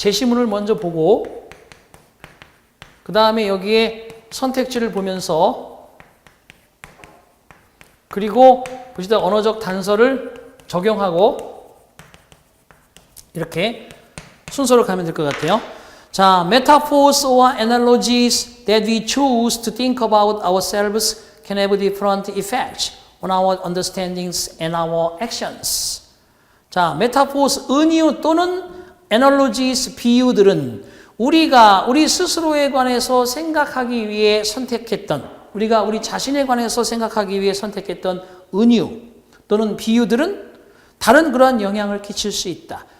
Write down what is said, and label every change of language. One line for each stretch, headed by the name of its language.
Korean: 제시문을 먼저 보고 그 다음에 여기에 선택지를 보면서 그리고 보시다 언어적 단서를 적용하고 이렇게 순서로 가면 될 것 같아요.
English: 자, metaphors or analogies that we choose to think about ourselves can have different effects on our understandings and our actions.
Korean: 자, metaphors, 은유 또는 analogies, 비유들은 우리 스스로에 관해서 생각하기 위해 선택했던, 우리가 우리 자신에 관해서 생각하기 위해 선택했던 은유 또는 비유들은 다른 그러한 영향을 끼칠 수 있다.